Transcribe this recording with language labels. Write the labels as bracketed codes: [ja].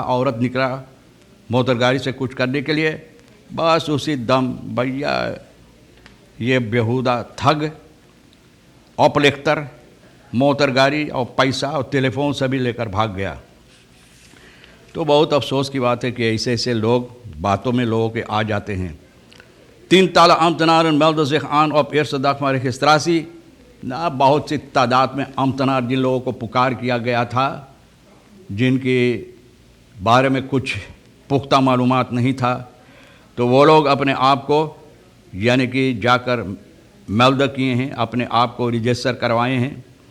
[hns] औरत निकला मोटर गाड़ी से कुछ करने के लिए, बस उसी दम भैया ये बेहुदा ठग अपलेख्तर मोटर गाड़ी और पैसा और टेलीफोन सभी लेकर भाग गया। तो बहुत अफसोस की बात है कि ऐसे ऐसे लोग बातों में लोगों के आ जाते हैं। [nl] tientallen ambtenaren melden zich aan op eerste dag van registratie। [hns] ना बहुत सी तादाद में अम्तनार जिन लोगों को पुकार किया गया था जिनके बारे में कुछ पुख्ता मालूमात नहीं था तो वो लोग अपने आप को यानी कि जाकर मेल्ड किए हैं, अपने आप को रजिस्टर करवाए हैं।